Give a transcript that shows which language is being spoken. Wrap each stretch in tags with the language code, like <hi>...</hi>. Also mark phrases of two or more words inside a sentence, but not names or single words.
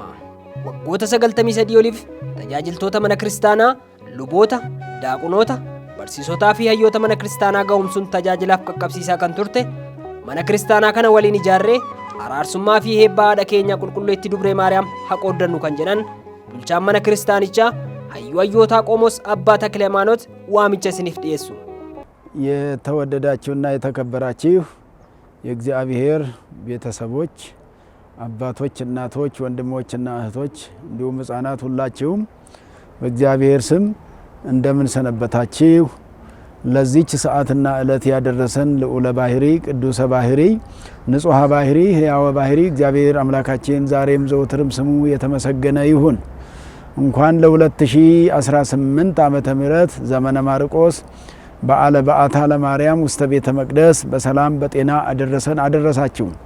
<om>Waggoota 93 oliif tajaajiltoota mana kiristaanaa, luboota, daaqunoota, barsiisotaa fi hayyoota mana kiristaanaa ga'umsuun tajaajilaaf qaqqabsiisaa kan turte mana kiristaanaa kana waliin ijaarree araarsummaa fi heebbaa haadha keenya qulqulleetti Dubree Maariyaam haa qooddannu kan jedhan bulchaan mana kiristaanichaa hayyuu hayyootaa Qomoos Abbaa Takle Hayimaanoot waamicha isiniif dhiyeessu.</om> <am>የተወደዳችሁና የተከበራችሁ የእግዚአብሔር ቤተሰቦች አባቶች፣ እናቶች፣ ወንድሞችና እህቶች እንዲሁም ሕፃናት ሁላችሁም በእግዚአብሔር ስም እንደምን ሰነበታችሁ? ለዚች ሰዓትና ዕለት ያደረሰን ልዑለ ባህሪ ቅዱሰ ባህሪ ንጹሐ ባህሪ ሕያው ባህሪ እግዚአብሔር አምላካችን ዛሬም ዘወትርም ስሙ የተመሰገነ ይሁን። እንኳን ለ2018 ዓመተ ምህረት ዘመነ ማርቆስ በዓለ በዓታ ለማርያም ውስተ ቤተ መቅደስ በሰላም በጤና አደረሰን አደረሳችሁ።</am>